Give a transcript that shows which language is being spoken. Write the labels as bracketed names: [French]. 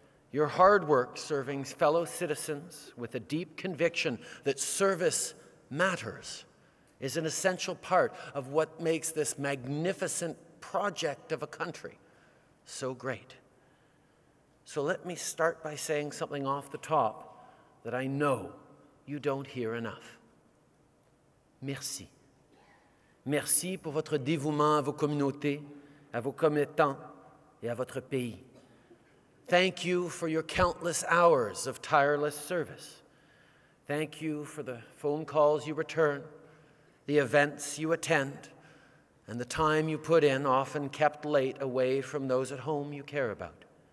[English] Your hard work serving fellow citizens with a deep conviction that service matters is an essential part of what makes this magnificent project of a country so great. So let me start by saying something off the top that I know you don't hear enough. [French] Merci. Merci pour votre dévouement à vos communautés, à vos commettants et à votre pays. [English] Thank you for your countless hours of tireless service. Thank you for the phone calls you return, the events you attend, and the time you put in, often kept late away from those at home you care about.